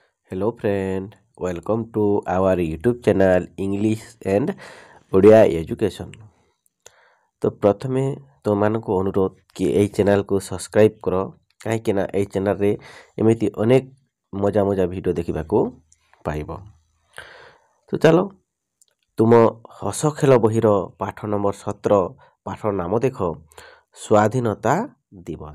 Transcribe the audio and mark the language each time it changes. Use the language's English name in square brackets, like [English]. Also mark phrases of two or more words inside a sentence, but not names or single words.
[English] Hello friend, welcome to our YouTube channel English and ଓଡ଼ିଆ ଏଜୁକେସନ୍। [Odia] ତ ପ୍ରଥମେ ତୁମମାନଙ୍କୁ ଅନୁରୋଧ କି ଏହି ଚ୍ୟାନେଲକୁ ସବସ୍କ୍ରାଇବ୍ କର, କାହିଁକିନା ଏହି ଚ୍ୟାନେଲରେ ଏମିତି ଅନେକ ମଜା ମଜା ଭିଡ଼ିଓ ଦେଖିବାକୁ ପାଇବ। ତ ଚାଲ ତୁମ ହସ ଖେଳ ବହିର ପାଠ ନମ୍ବର 17 ପାଠର ନାମ ଦେଖ ସ୍ୱାଧୀନତା ଦିବସ।